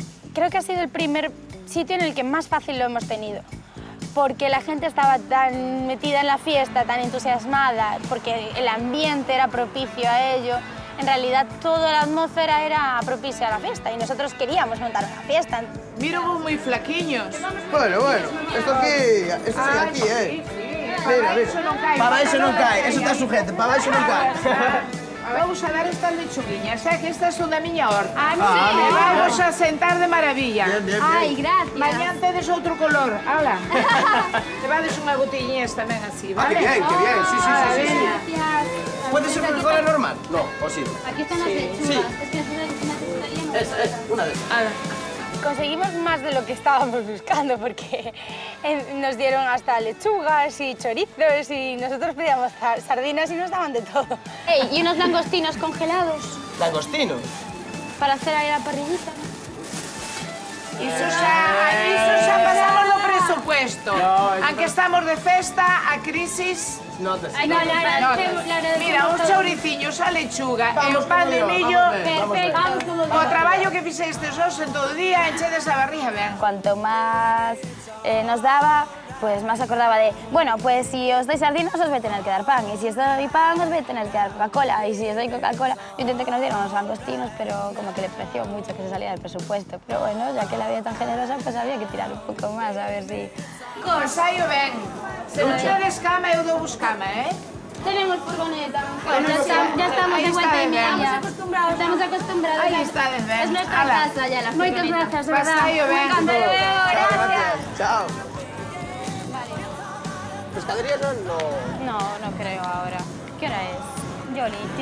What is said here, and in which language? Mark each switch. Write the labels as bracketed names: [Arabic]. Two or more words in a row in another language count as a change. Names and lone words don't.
[Spanish] Creo que ha sido el primer sitio en el que más fácil lo hemos tenido. Porque la gente estaba tan metida en la fiesta, tan entusiasmada, porque el ambiente era propicio a ello. en realidad toda la atmósfera era propicia a la fiesta y nosotros queríamos montar una fiesta. [Galician] Mira vos muy flaquiños. [Spanish] Bueno, esto aquí, [Galician] Para eso non cae. Para eso non cae, eso está sujeto, para eso non cae. Vamos a dar estas lechuguiñas, que estas son da miña horta. mira. Vamos a sentar de maravilla. [Spanish] Ay, gracias. [Galician] Mañán tedes outro color, ala. Levades unha gotiñez tamén así, Ah, vale? [Spanish] qué bien, sí. Gracias. ¿Puede ser Coca-Cola normal? No, o sí. Aquí están las lechugas. Es que necesitaríamos. Esa, una de esas. Conseguimos más de lo que estábamos buscando porque nos dieron hasta lechugas y chorizos y nosotros pedíamos sardinas y nos daban de todo. Ey, y unos langostinos congelados Langostinos. para hacer ahí la parrillita. [Galician] Iso xa pasamos no presupuesto. [Spanish] No, Aunque estamos [Galician] de festa, a crisis... Notas. [Spanish] Ay, no, la agradecemos. [Galician] Mira, uns chouriciños, a lechuga e o pan de millo. Perfecto. O traballo que fixestes hoxe en todo o día, enchedes a barriga ben. [Spanish] Cuanto más nos daba, pues más acordaba de, bueno, pues si os doy sardinas os voy a tener que dar pan, y si os doy pan os voy a tener que dar Coca-Cola, y si os doy Coca-Cola... Yo intenté que nos dieran unos langostinos, pero como que le pareció mucho que se saliera del presupuesto. Pero bueno, ya que la vida tan generosa, pues había que tirar un poco más, a ver si... [Galician] Ensaio ben. Se non tedes cama, eu dou vos cama, [Spanish] Tenemos furgoneta. Bueno, ya estamos Ahí de vuelta está en bien. Estamos acostumbrados. [Galician] Ahí está ben. [Spanish] Es nuestra [Galician] Ala. [Spanish] casa ya, la furgoneta. Muchas gracias, de verdad. [Galician] Pasaio ben. [Spanish] Gracias. Chao. ¿Pescadería no? No creo ahora. ¿Qué hora es? Yoli,